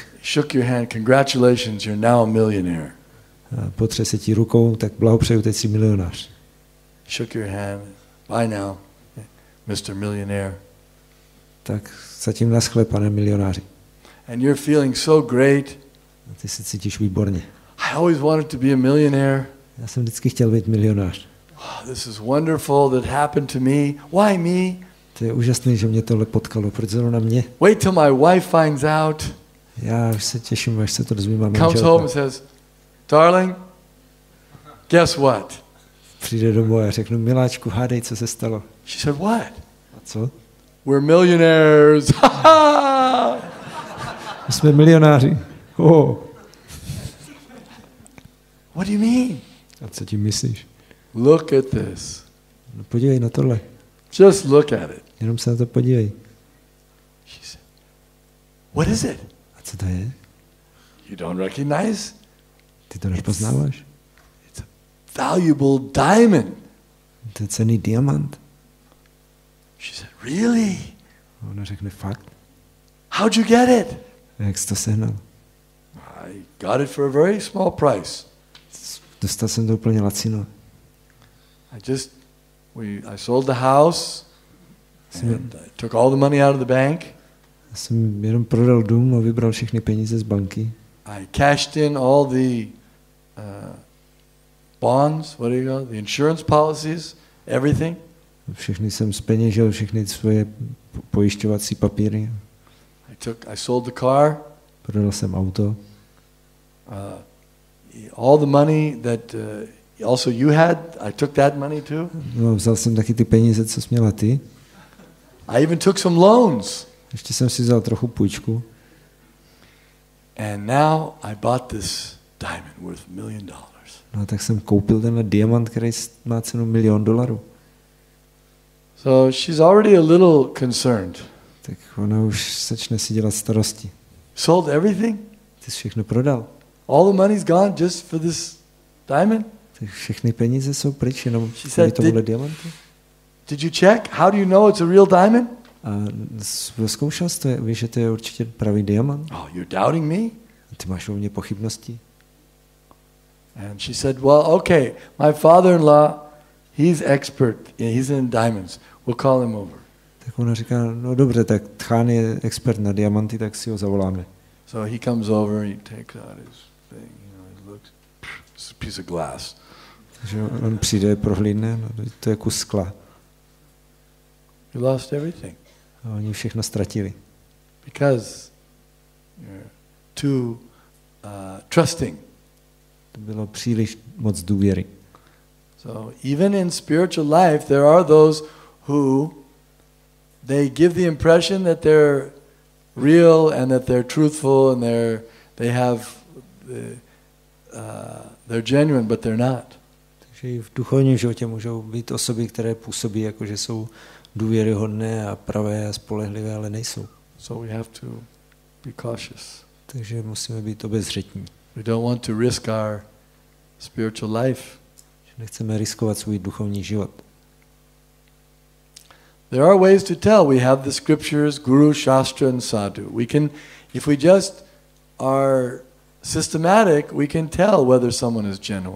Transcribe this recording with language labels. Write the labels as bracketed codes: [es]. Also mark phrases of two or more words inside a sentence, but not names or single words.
[en] Shook your hand, congratulations, you're now a millionaire. [cs] A potře se ti rukou, tak blahopřeju, teď jsi milionář. [en] Shook your hand, bye now, Mr. Millionaire. [cs] Tak zatím naschle, pane milionáři. [en] And you're feeling so great. [cs] A ty se cítíš výborně. [en] I always wanted to be a millionaire. [cs] Já jsem vždycky chtěl být milionář. [en] Oh, this is wonderful that happened to me. Why me? [cs] To je úžasné, že mě tohle potkalo. Proč zrovna mě? [en] Wait till my wife finds out. [cs] Já už se těším, až se to dozví má [en] Comes [cs] manželka. [en] home and says, darling, guess what? [cs] Přijde domů a řeknu, miláčku, hádej, co se stalo. [en] She said, what? [cs] A co? [en] We're millionaires. [cs] My jsme milionáři. [en] Oh. What do you mean? [cs] A co tím myslíš? [en] Look at this. [cs] No, podívej na tohle. [en] Just look at it. [cs] Jenom se na to podívej. [en] She said, what is it? [cs] A co to je? [en] You don't recognize? [cs] Ty to nepoznáváš? [en] It's a valuable diamond. [cs] To je cenný diamant. [en] She said, really? [cs] A ona řekne, fakt? [en] How'd you get it? [cs] A jak jsi to sehnal? [en] I got it for a very small price. [cs] Dostal jsem to úplně lacino. [en] I sold the house and I took all the money out of the bank. [cs] Já jsem jenom prodal dům a vybral všechny peníze z banky. [en] I cashed in all the bonds, what do you call it? The insurance policies, everything. [cs] Všechny jsem zpeněžil, všechny svoje pojišťovací papíry. [en] I sold the car. [cs] Prodal jsem auto. [en] All the money that also you had, I took that money too. [cs] No, vzal jsem taky ty peníze, co jsi měla ty. [en] I even took some loans. [cs] Ještě jsem si vzal trochu půjčku. [en] And now I bought this diamond worth $1 million. [cs] No, tak jsem koupil tenhle diamant, který má cenu $1 milion. [en] So she's already a little concerned. [cs] Tak ona už začne si dělat starosti. [en] Sold everything? [cs] Ty jsi všechno prodal. [en] All the money's gone just for this diamond? [cs] Tak všechny peníze jsou pryč jenom [en] She [cs] kvůli [en] said, [cs] tomuhle diamantu. [en] Did you check? How do you know it's a real diamond? [cs] A zkoušel jsi to, víš, že to je určitě pravý diamant? [en] Oh, you're doubting me? [cs] Ty máš o mě pochybnosti? [en] And she said, well, okay, my father-in-law, he's expert. He's in diamonds. We'll call him over. [cs] Tak ona říká, no dobře, tak Tchán je expert na diamanty, tak si ho zavoláme. [en] So he comes over, he takes out his thing, he looks, it's a piece of glass. [cs] Takže on přijde, prohlídne, no, to je kus skla. [en] You lost everything. [cs] A oni všechno ztratili. [en] Because you're too trusting. [cs] To bylo příliš moc důvěry. [en] So even in spiritual life, there are those who they give the impression that they're real and that they're truthful and they're genuine, but they're not. [cs] Takže i v duchovním životě můžou být osoby, které působí jako, že jsou důvěryhodné a pravé a spolehlivé, ale nejsou. [en] So we have to be cautious. [cs] Takže musíme být obezřetní. [en] We don't want to risk our spiritual life. [cs] Nechceme riskovat svůj duchovní život. [en] There are ways to tell. We have the scriptures, Guru, Shastra, and Sadhu. We can, if we just are systematic, we can tell whether someone is genuine.